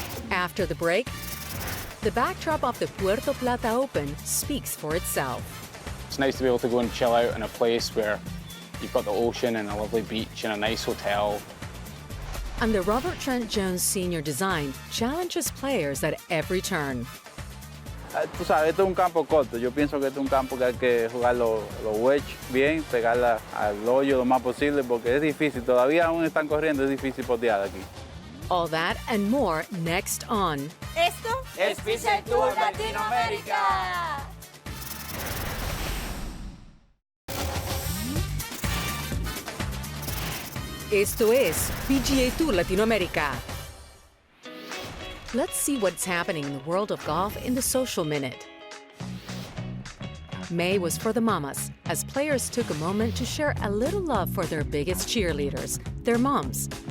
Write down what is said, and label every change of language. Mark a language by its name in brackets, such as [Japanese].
[English] After the break, the backdrop of the Puerto Plata Open speaks for itself. It's nice to be able to go and chill out in a place where you've got the ocean and a lovely beach and a nice hotel. And the Robert Trent Jones Sr. design challenges players at every turn. [Spanish] Tú sabes, esto es un campo corto. Yo pienso que esto es un campo que hay que jugar los wedge bien, pegarla al hoyo lo más posible, porque es difícil. Todavía aún están corriendo, es difícil potear aquí. [English] All that and more next on [Spanish] Esto es PGA TOUR Latinoamérica. Esto es PGA TOUR Latinoamérica. [English] Let's see what's happening in the world of golf in the Social Minute. May was for the mamas, as players took a moment to share a little love for their biggest cheerleaders, their moms.